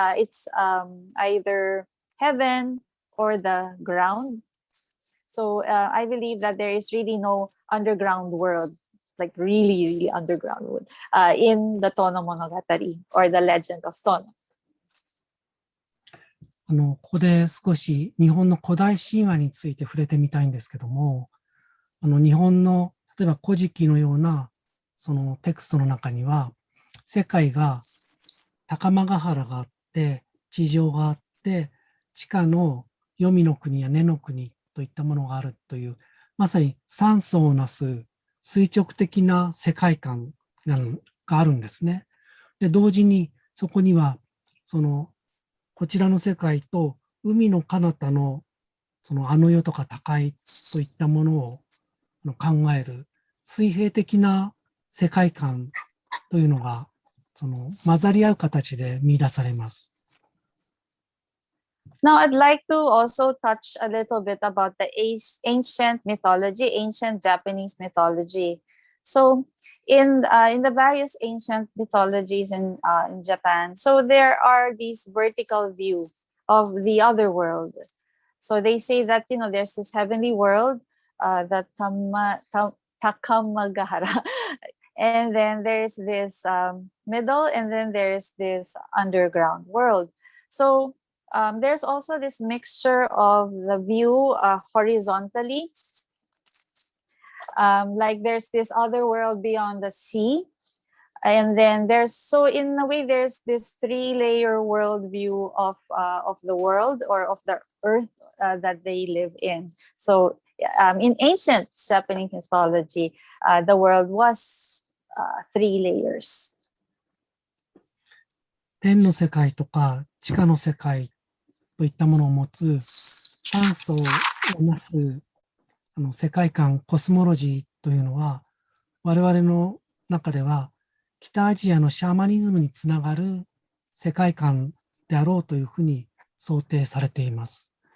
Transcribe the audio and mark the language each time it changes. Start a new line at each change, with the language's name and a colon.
English: It's either heaven or the ground. So I believe that there is really no underground world, like really, really underground world, in the Tono Monogatari or the legend of Tono.
Japanese: ここで少し日本の古代神話について触れてみたいんですけども、日本の例えば古事記のようなそのテクストの中には、世界が高間ヶ原があって、地上があって、地下の黄泉の国や根の国といったものがあるという、まさに3層をなす垂直的な世界観があるんですね。で、同時にそこには、こちらの世界と海の彼方の世とか高いといったものを考える水平的な世界観というのが、混ざり合う形で見出されます。
English: Now, I'd like to also touch a little bit about the ancient mythology, ancient Japanese mythology. So, in the various ancient mythologies in Japan, so there are these vertical views of the other world. So they say that there's this heavenly world, that Takamagahara, and then there's this middle, and then there's this underground world. So there's also this mixture of the view horizontally. Like there's this other world beyond the sea. And then in a way, there's this 3-layer worldview of the world or of the earth that they live in. So in ancient Japanese mythology, the world was 3 layers.
Japanese: 天の世界とか地下の世界といったものを持つ3層をなす世界観コスモロジーというのは我々の中では北アジアのシャーマニズムにつながる世界観であろうというふうに想定されています。